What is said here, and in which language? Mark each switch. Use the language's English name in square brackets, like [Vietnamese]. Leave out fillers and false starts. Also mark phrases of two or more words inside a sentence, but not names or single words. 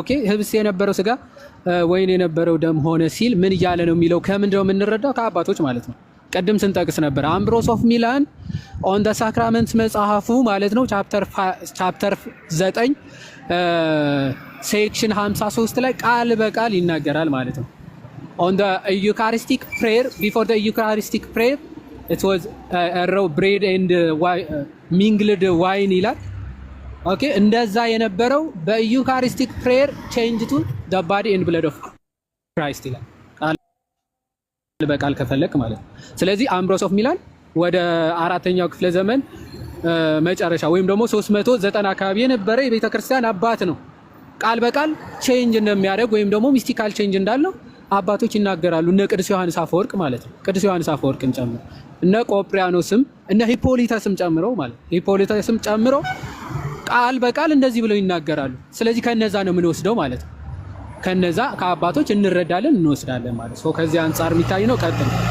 [Amharic] ኦኬ ህብስት የነበረው ስጋ ወይን የነበረው ደም ሆነ ሲል ምን እያለ ነው የሚለው ከምንድነው የምንረዳው? ከአባቶች ማለት ነው። ቅድም ስንጠቅስ ነበር አምብሮስ ኦፍ ሚላን ኦን ዘ ሳክራመንትስ መጽሐፉ ማለት ነው ቻፕተር 9 ሴክሽን 53 ላይ ቃል በቃል ይናገራል ማለት ነው። [English] On the Eucharistic prayer, before the Eucharistic prayer, it was bread and mingled wine [Amharic] ይላል። ኦኬ እንደዛ የነበረው በዩካሪስቲክ ፕሬየር [English] change to the body and blood of Christ [Amharic] ይላል። ቃል በቃል ከፈለክ ማለት ነው። ስለዚህ አምብሮስ ኦፍ ሚላን ወደ 4ኛው ክፍለ ዘመን መጨረሻ ወይም ደግሞ 390 አካባቢ የነበረ የቤተ ክርስቲያን አባት ነው። ቃል በቃል ቼንጅ እንደሚያደርግ ወይም ደግሞ [English] mystical change [Amharic] እንዳለው አባቶች ይናገራሉ። እነ ቅዱስ ዮሐንስ አፈወርቅ ማለት ነው። ቅዱስ ዮሐንስ አፈወርቅን ጨምሮ እነ ቆጵሪያኖስም እነ ሂፖሊተስም ጨምሮ ማለት ሂፖሊተስም ጨምሮ ቃል በቃል እንደዚህ ብለው ይናገራሉ። ስለዚህ ከነዛ ነው የምንወስደው ማለት ነው። ከነዛ ከአባቶች እንረዳለን እንወስዳለን ማለት ነው። ከዚህ አንጻር የሚታይ ነው። ቀጥል።